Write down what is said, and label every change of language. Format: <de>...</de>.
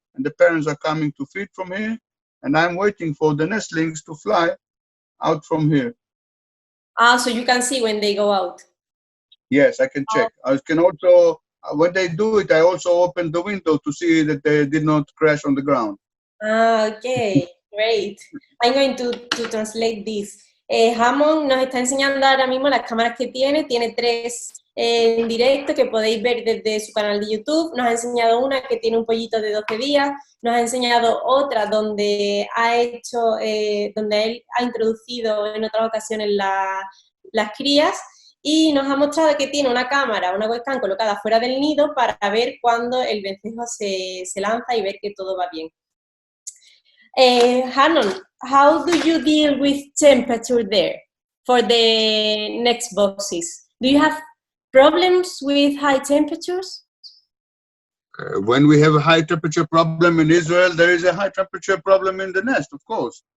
<en>And the parents are coming to feed from here. And I'm waiting for the nestlings to fly out from here. So you can see when they go out? Yes, I can check. I can also, when they do it, I also open the window to see that they did not crash on the ground. Okay, great. I'm going to translate this.</en> <es>Ammonn nos está enseñando ahora mismo las cámaras que tiene. Tiene 3 en directo que podéis ver desde su canal de YouTube. Nos ha enseñado una que tiene un pollito de 12 días. Nos ha enseñado otra donde donde él ha introducido en otras ocasiones las crías. Y nos ha mostrado que tiene una cámara, una webcam colocada fuera del nido para ver cuando el vencejo se lanza y ver que todo va bien.</es> <en>Ammonn, how do you deal with temperature there for the next boxes? Do you have problems with high temperatures? When we have a high temperature problem in Israel, there is a high temperature problem in the nest, of course.</en>